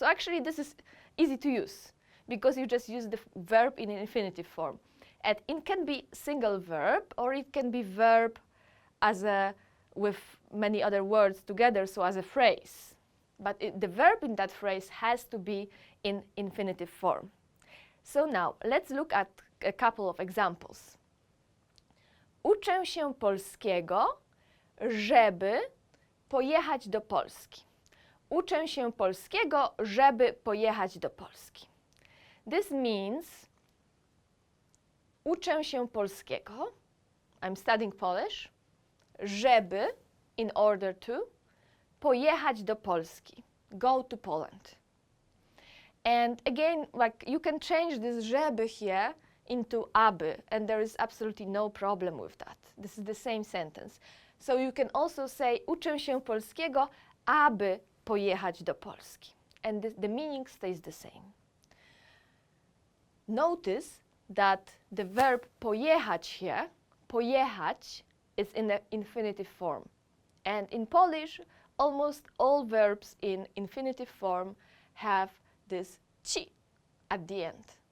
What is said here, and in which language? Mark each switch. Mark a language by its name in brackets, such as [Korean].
[English] So actually this is easy to use because you just use the verb in an infinitive form. And it can be single verb or it can be verb as with many other words together, so as a phrase. But the verb in that phrase has to be in infinitive form. So now let's look at a couple of examples. [Polish] Uczę się polskiego, żeby pojechać do Polski. Uczę się polskiego, żeby pojechać do Polski. [English] This means [Polish] uczę się polskiego, [English] I'm studying Polish, żeby, in order to, [Polish] pojechać do Polski, [English] go to Poland. And again, like you can change this żeby here into aby, and there is absolutely no problem with that. This is the same sentence. So you can also say [Polish] uczę się polskiego, aby pojechać do Polski. [English] And the meaning stays the same. Notice that the verb pojechać here, pojechać, is in the infinitive form. And in Polish, almost all verbs in infinitive form have this ci at the end.